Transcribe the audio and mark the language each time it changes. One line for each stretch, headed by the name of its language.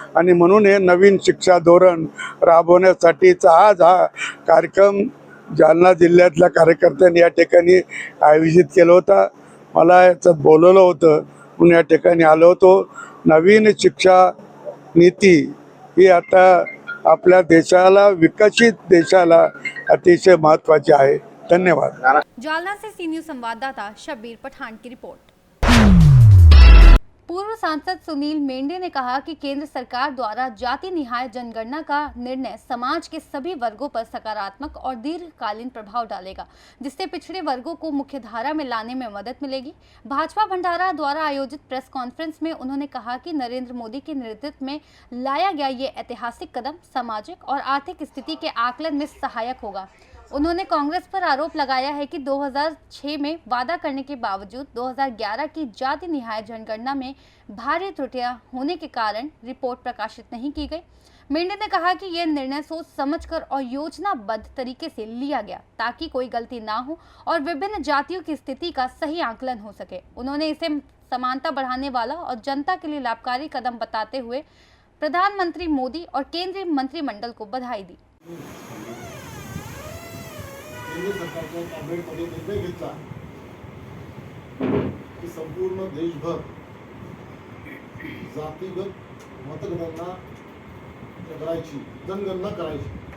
Marathi: आणि म्हणून हे नवीन शिक्षा धोरण राबवण्यासाठीचा आज हा कार्यक्रम जालना जिल्ह्यातल्या कार्यकर्त्यांनी या ठिकाणी आयोजित केला होता। मला याच्यात बोलवलं होतं म्हणून या ठिकाणी आलो होतो। नवीन शिक्षा नीती ही आता आपल्या देशाला, विकसित देशाला अतिशय महत्त्वाची आहे। धन्यवाद।
Hindi: जालना से सी न्यूज संवाददाता शब्बीर पठान की रिपोर्ट। पूर्व सांसद सुनील मेंढे ने कहा कि केंद्र सरकार द्वारा जाति निहाय जनगणना का निर्णय समाज के सभी वर्गों पर सकारात्मक और दीर्घकालीन प्रभाव डालेगा, जिससे पिछड़े वर्गों को मुख्यधारा में लाने में मदद मिलेगी। भाजपा भंडारा द्वारा आयोजित प्रेस कॉन्फ्रेंस में उन्होंने कहा कि नरेंद्र मोदी के नेतृत्व में लाया गया ये ऐतिहासिक कदम सामाजिक और आर्थिक स्थिति के आकलन में सहायक होगा। उन्होंने कांग्रेस पर आरोप लगाया है कि 2006 में वादा करने के बावजूद 2011 की जाति निहाय जनगणना में भारी त्रुटियां होने के कारण रिपोर्ट प्रकाशित नहीं की गई। मेंढे ने कहा कि यह निर्णय सोच समझकर और योजनाबद्ध तरीके से लिया गया ताकि कोई गलती ना हो और विभिन्न जातियों की स्थिति का सही आकलन हो सके। उन्होंने इसे समानता बढ़ाने वाला और जनता के लिए लाभकारी कदम बताते हुए प्रधानमंत्री मोदी और केंद्रीय मंत्रिमंडल को बधाई दी।
Marathi: केंद्र सरकारच्या कॅबिनेटमध्ये निर्णय घेतला की संपूर्ण देशभर जातीगत मतगणना करायची, जनगणना करायची।